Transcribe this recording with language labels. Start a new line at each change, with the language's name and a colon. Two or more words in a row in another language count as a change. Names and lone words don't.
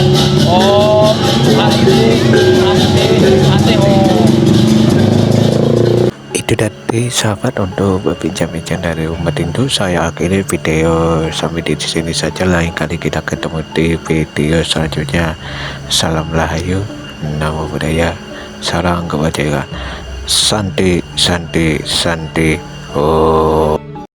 Sanskrit: Om Ante Om.
Indonesian: Itu tadi sahabat untuk berbincang-bincang dari umat Hindu. Saya akhiri video sampai di sini saja. Lain kali kita ketemu di video selanjutnya. Salam Rahayu,
Pali: Namo Buddhaya,
Indonesian: Sarang Kebajikan,
Sanskrit: Santi, Santi, Santi. Oh.